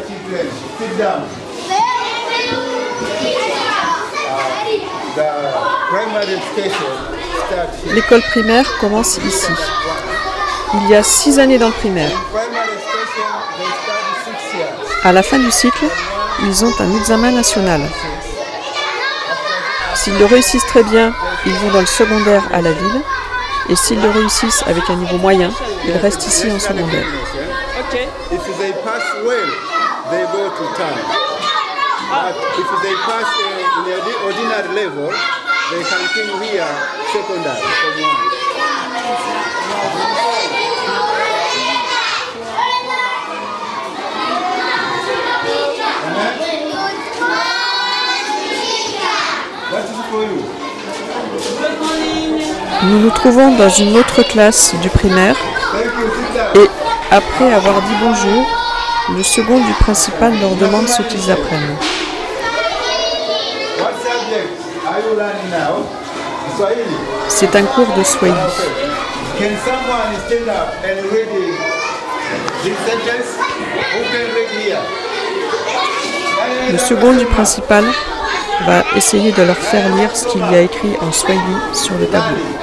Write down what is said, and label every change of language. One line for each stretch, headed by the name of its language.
English: children, sit down. The primary education starts here.
French: L'école primaire commence ici. Il y a 6 années dans le primaire.
English: Primary education, they start 6 years.
French: À la fin du cycle, ils ont un examen national. S'ils le réussissent très bien, ils vont dans le secondaire à la ville. Et s'ils le réussissent avec un niveau moyen, ils restent ici en secondaire.
English: Okay. If they pass well, they go to town. But if they pass in the ordinary level, they continue here secondary. What is for you?
French: Nous nous trouvons dans une autre classe du primaire
English: Thank you, sit down.
French: et après avoir dit bonjour, le second du principal leur demande ce qu'ils apprennent.
English: What subject are you learning now? Swahili.
French: C'est un cours de Swahili.
English: Can someone stand up and read this sentence? Who can read here?
French: Le second du principal va essayer de leur faire lire ce qu'il y a écrit en Swahili sur le tableau.